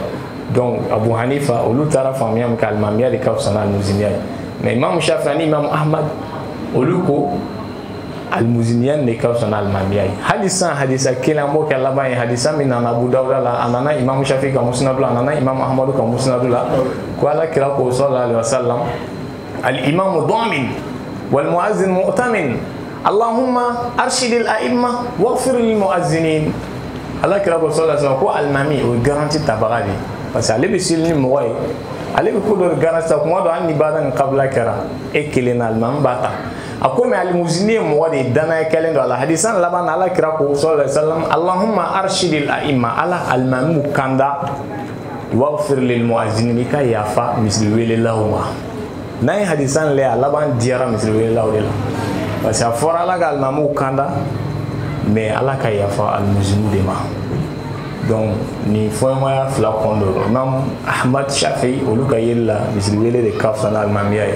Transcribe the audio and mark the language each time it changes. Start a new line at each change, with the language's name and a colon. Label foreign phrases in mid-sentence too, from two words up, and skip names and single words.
Bambara: donc Abu Hanifa olu taara faamuya min kɛ alimamiya de ka fisa ni almuziniya ye. mais Imam Shafi'i ni Imam Ahmad olu ko almuziniya de ka fisa ni alimamiya ye. hali san hadisa kelen an b'o kɛ laban ye hadisa min nana Abu Dawuda la a nana Imam Shafi'i ka musnadu la a nana Imam Ahmadu ka musnadu la ko alakira ko
Arabic: صلى الله عليه وسلم الإمام ضامن والمؤذن مؤتمن اللهم أرشد الأئمة واغفر للمؤذنين.
Bambara: alakira ko
Arabic: صلى الله عليه وسلم
Bambara: ko alimami o garanti tabaga de
French: parce que
Bambara: ale bɛ seli ni mɔgɔ ye ale bɛ ko dɔ garanti ta kuma dɔ hali ni baara ni kabila kɛra e kelen na alimami b'a ta. a ko mais alimuzini ye mɔgɔ de danaya kɛlen don a la hadisan laban na alakira ko
Arabic: صلى الله عليه وسلم اللهم أرشد الأئمة
Bambara: ala alimamiw kanda
Arabic: واغفر للمؤذنين
Bambara: i ka yafa misiri welelaw ma. n'an ye hadisan lajɛ a laban diyara misiri welelaw de la
French: parce que
Bambara: a fɔra ala ka alimamiw kanda mais ala ka yafa almuziniw de ma. donc ni fɔɲɔgɔnya fila kɔndɔ Imam Ahmad Shafi'i olu ka yeli la misiri wele de ka fisa ni alimamiya ye.